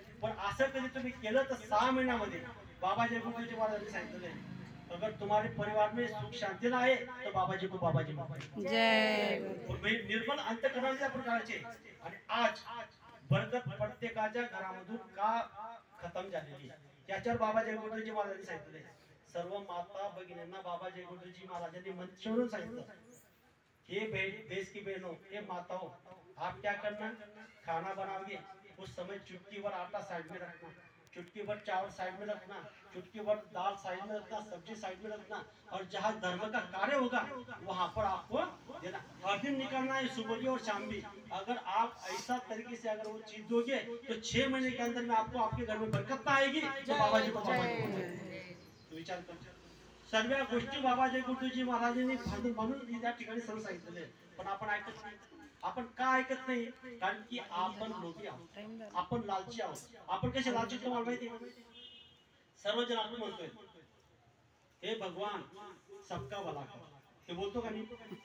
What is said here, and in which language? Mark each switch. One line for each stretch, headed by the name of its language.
Marathi: पण असं कधी तुम्ही केलं तर 6 महिन्यामध्ये बाबा जय गुरुजी महाराजांनी सांगितलेलं आहे,
Hindi: अगर तुम्हारे परिवार में सुख शांति ना आए तो बाबाजी को बाबाजी
Marathi: जय निर्मल अंतःकरणाने आपण करायचे. आणि आज बरकत प्रत्येकाच्या घरामधून का खतम झालेली याच्यावर बाबा जय गुरुजी महाराजांनी सांगितले. सर्व माता भगिनींना बाबा जय गुरुजी महाराजांनी मंचवरून सांगितलं,
Hindi: हे देश की बहनों, हे माताओं, आप क्या करना, खाना बनाओगे उस समय चुटकी भर आटा साइड में रखना, चुटकी भर चावल साइड में रखना, चुटकी भर दाल साइड में रखना, सब्जी साइड में रखना, और जहाँ धर्म का कार्य होगा वहां पर आपको देना. हर दिन निकलना है, सुबह भी और शाम भी. अगर आप ऐसा तरीके से अगर वो चीज दोगे तो 6 महीने के अंदर में आपको आपके घर में बरकत आएगी. तो बाबा जी को विचार कर,
Marathi: सर्व गोष्टी बाबा जय गुरुजी महाराजांनी म्हणून या ठिकाणी सर्व सांगितलेले. पण आपण ऐकत नाही. आपण का ऐकत नाही? कारण की आपण लोभी आहोत, आपण लालची आहोत. आपण कसे लालची तुम्हाला माहिती आहे? सर्वजण आपण म्हणतोय,
Hindi: हे भगवान सबका भला कर,
Marathi: हे बोलतो का नाही?